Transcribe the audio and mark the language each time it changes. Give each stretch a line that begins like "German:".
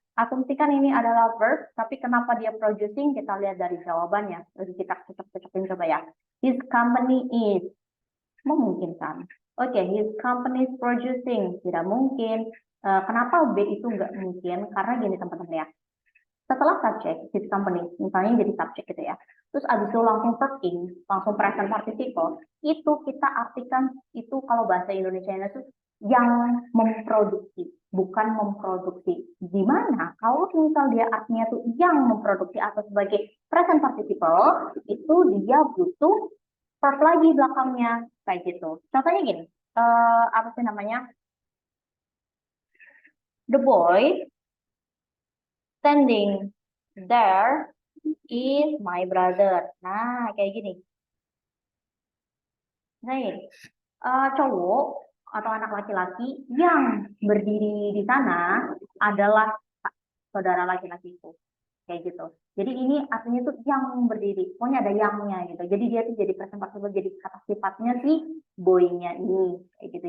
Indonesian: Asumsikan ini adalah verb, tapi kenapa dia producing? Kita lihat dari jawabannya. Jadi kita cocok-cocokin coba ya.
English: His company is,
Indonesian: memungkinkan. Oke,
English: his company is producing,
Indonesian: tidak mungkin. Kenapa B itu nggak mungkin? Karena gini teman-teman ya. Setelah subjek, his company, misalnya jadi subjek gitu ya. Terus abis itu langsung working, langsung present participle, itu kita artikan itu kalau bahasa Indonesia itu yang memproduksi, bukan memproduksi. Di mana kalau misal dia artinya tuh yang memproduksi atau sebagai present participle, itu dia butuh verb lagi belakangnya, kayak gitu. Contohnya gini, apa sih namanya?
English: The boy standing there is my brother.
Indonesian: Nah, kayak gini. Nih, cowok atau anak laki-laki yang berdiri di sana adalah saudara laki-lakiku. Kayak gitu. Jadi ini artinya tuh yang berdiri. Pokoknya ada yangnya gitu. Jadi dia tuh jadi present participle, jadi kata sifatnya si boy-nya ini. Kayak gitu.